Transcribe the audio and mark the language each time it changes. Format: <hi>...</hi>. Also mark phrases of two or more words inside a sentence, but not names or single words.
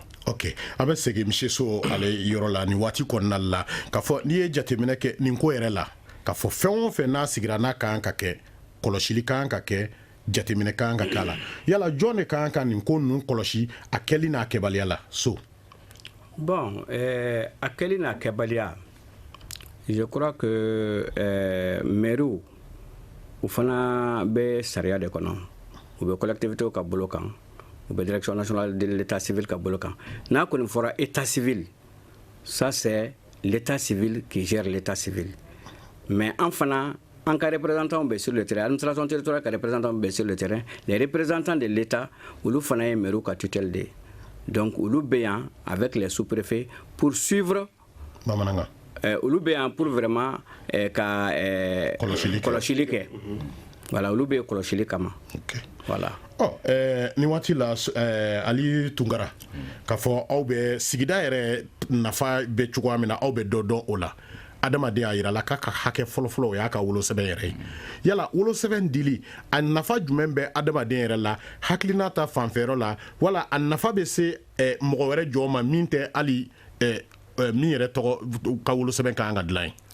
<bm>Ok an bɛ segin monsieur So ale yɔrɔ la nin waati kɔnɔna la k'a fɔ n'i ye jateminɛ kɛ nin ko yɛrɛ la k'a fɔ fɛn o fɛn n'a sigira n'a kan ka kɛ kɔlɔsili kan ka kɛ jateminɛ kan ka k'a la yala jɔn de kan ka nin ko ninnu kɔlɔsi a kɛli n'a kɛbaliya la So? Bon a kɛli n'a kɛbaliya</bm> <fr>je crois que</fr> <bm>maires u fana bɛ sariya de kɔnɔ u bɛ collectivités ka bolo kan u bɛ</bm> <fr>direction nationale de l'état civil</fr> <bm>ka bolo kan n'a kɔni fɔra</bm> <fr>état civil ça c'est l'état civil qui gère l'état civil mais</fr> <bm>an fana an ka</bm> <fr>représentants bɛ sur le terrain administration territoriale ka représentants bɛ sur le terrain les représentants de l'état</fr> <bm>olu fana ye</bm> <fr>maires ka tutelle de donc</fr> <bm>olu bɛ yan</bm> <fr>avec les sous-préfets pour suivre</fr> <bm>bamananga olu bɛ yan</bm> <fr>pour vraiment</fr> <bm>ka kɔlɔsili kɛ voilà olu bɛ kɔlɔsili kama voilà. Ni waati la Ali Tunkara k'a fɔ aw bɛ sigida yɛrɛ nafa bɛ cogoya min na aw bɛ dɔ dɔn o la adamaden y'a yira la k'a ka hakɛ fɔlɔfɔlɔ o y'a ka wolosɛbɛn yɛrɛ ye yala wolosɛbɛn dili a nafa jumɛn bɛ adamaden yɛrɛ la hakilina ta fanfɛyɔrɔ la wala a nafa bɛ se mɔgɔ wɛrɛ jɔ ma min tɛ hali min yɛrɛ tɔgɔ ka wolosɛbɛn ka kan ka dilan ye?</bm>